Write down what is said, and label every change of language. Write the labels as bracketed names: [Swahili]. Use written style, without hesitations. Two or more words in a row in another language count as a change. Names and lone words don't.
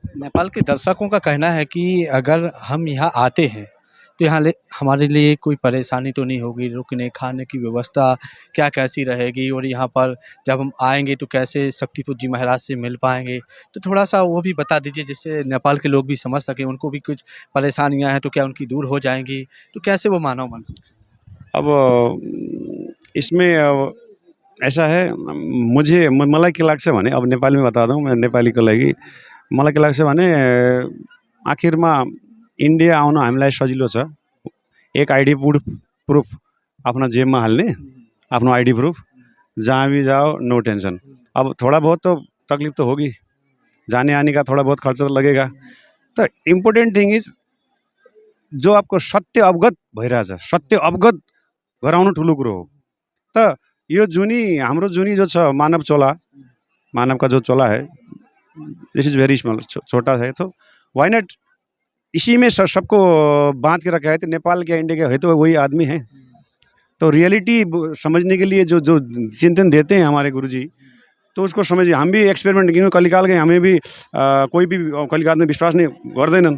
[Hindi] नेपाल के दर्शकों का कहना है कि अगर हम यहाँ आते हैं तो यहाँ हमारे लिए कोई परेशानी तो नहीं होगी, रुकने खाने की व्यवस्था क्या कैसी रहेगी, और यहाँ पर जब हम आएंगे तो कैसे शक्तिपुर जी महाराज से मिल पाएंगे, तो थोड़ा सा वो भी बता दीजिए जिससे नेपाल के लोग भी समझ सकें, उनको भी कुछ परेशानियाँ हैं तो क्या उनकी दूर हो जाएंगी, तो कैसे वो मानव मन। अब इसमें ऐसा है, मुझे [Nepali] मलाई के लाग्छ भने, [Hindi] अब नेपाली में बता दूँ, मैं [Nepali] नेपाली को लागि मलाई के लाग्छ भने आखिरमा इन्डिया आउन हामीलाई सजिलो छ। [Hindi] एक [English] ID proof [Hindi] अपना जेब में [Nepali] हाल्ने, आफ्नो [English] ID proof, [Hindi] जहाँ भी जाओ [English] no tension. [Hindi] अब थोड़ा बहुत तो तकलीफ तो होगी, जाने आने का थोड़ा बहुत खर्च तो लगेगा। [Nepali] तो [English] important thing is [Nepali] जो आपको सत्य अवगत भइरहेछ, सत्य अवगत गराउनु ठुलो कुरो हो। त यो जुनी हाम्रो जुनी जो छ मानव चोला, [Hindi] मानव का जो चोला है, [English] this is very small, [Hindi] छोटा है, तो [English] why not [Hindi] इसी में सबको बांध के रखा है। तो नेपाल क्या इंडिया क्या है तो वही आदमी है। तो रियलिटी समझने के लिए जो जो चिंतन देते हैं हमारे गुरुजी, तो उसको समझिए। हम भी एक्सपेरिमेंट क्यों कलिकाल के, हमें भी कोई भी कलिकाल में विश्वास नहीं गर्दैनन्।